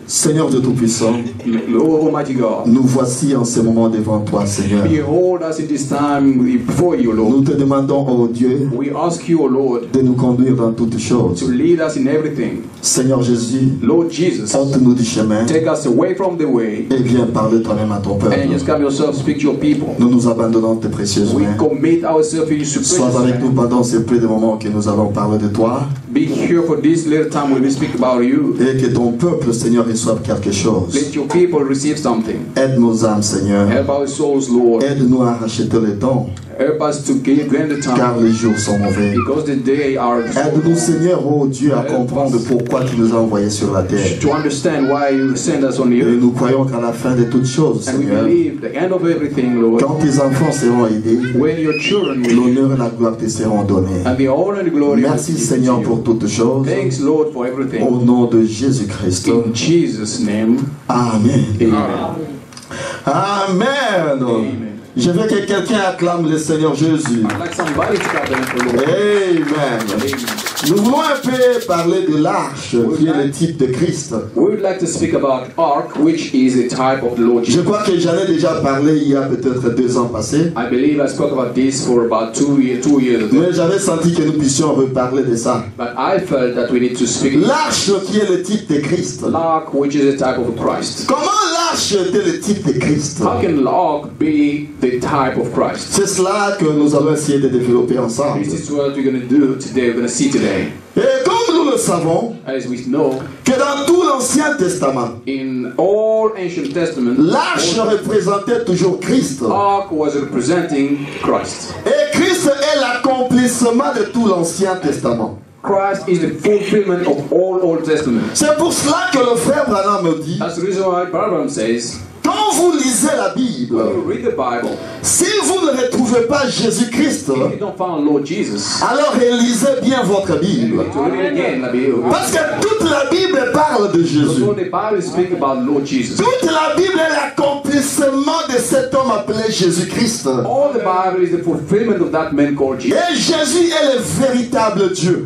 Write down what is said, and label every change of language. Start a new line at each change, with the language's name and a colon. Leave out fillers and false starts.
French: Seigneur Dieu Tout-Puissant,
English: Lord Almighty God,
French: nous voici en ce moment devant toi, Seigneur.
English: behold us in this time before you, Lord.
French: Nous te demandons, oh Dieu,
English: We ask you, O Lord,
French: de nous conduire dans toutes choses.
English: to lead us in everything.
French: Seigneur Jésus,
English: Lord Jesus,
French: ôte-nous du chemin
English: take us away from the way,
French: et viens parler toi-même à ton peuple.
English: and just come yourself, speak to your people.
French: Nous nous abandonnons tes précieuses
English: We
French: mains.
English: commit ourselves in your precious
French: Sois avec nous
English: hand.
French: pendant ces peu de moments que nous allons parler de toi,
English: Be here for this little time when we speak about you.
French: et que ton peuple, Seigneur, reçoive quelque chose.
English: Let your people receive something.
French: Aide nos âmes, Seigneur.
English: Help our souls, Lord.
French: Aide-nous à racheter le temps,
English: Help us to grant the
French: car
English: time,
French: les jours sont mauvais.
English: because the day are
French: Aide-nous, Seigneur, oh Dieu, à comprendre pourquoi tu nous as envoyés sur la terre.
English: to understand why you send us on the
French: Et
English: earth.
French: nous croyons qu'à la fin de toutes choses,
English: And we
French: Seigneur,
English: believe the end of everything, Lord,
French: quand tes enfants seront aidés,
English: when your children will,
French: l'honneur et la gloire te seront donnés.
English: and the honor and the glory will
French: Merci,
English: be
French: Seigneur,
English: to
French: pour
English: you.
French: toutes choses.
English: Thanks, Lord, for everything.
French: Au nom de Jésus-Christ.
English: In Jesus' name,
French: Amen.
English: amen.
French: Amen.
English: Amen.
French: Je veux que quelqu'un acclame le Seigneur Jésus.
English: I'd like somebody to clap them for the Lord.
French: Amen.
English: Amen.
French: Nous voulons un peu parler de l'arche, qui est le type de Christ.
English: We would like to speak about ark, which is a type of the Lord
French: Je
English: Jesus.
French: crois que j'en ai déjà parlé il y a peut-être 2 ans passés.
English: I believe I spoke about this for about 2 years ago.
French: Mais j'avais senti que nous puissions reparler de ça.
English: But I felt that we need to speak
French: L'arche qui est le type de Christ.
English: ark, which is a type of Christ.
French: Comment l'arche était le type de Christ?
English: How can ark be the type of Christ?
French: C'est cela que nous allons essayer de développer ensemble.
English: This is what we're going to do today. We're going to see today.
French: Et comme nous le savons,
English: As we know,
French: que dans tout l'Ancien Testament,
English: in all ancient testament,
French: l'arche représentait toujours Christ.
English: ark was representing Christ.
French: Et Christ est l'accomplissement de tout l'Ancien Testament.
English: Christ is the fulfillment of all Old Testament.
French: C'est pour cela que le frère Branham me dit,
English: That's the reason why Abraham says,
French: quand vous lisez la Bible,
English: when you read the Bible,
French: si vous ne retrouvez pas Jésus-Christ,
English: if you don't find Lord Jesus,
French: alors relisez bien votre
English: you
French: Bible.
English: need to read it again.
French: La Bible. Parce que toute la Bible parle de Jésus.
English: So the Bible speaks about Lord Jesus.
French: Toute la Bible est l'accomplissement de cet homme appelé Jésus-Christ.
English: All the Bible is the fulfillment of that man called Jesus.
French: Et Jésus est le véritable Dieu.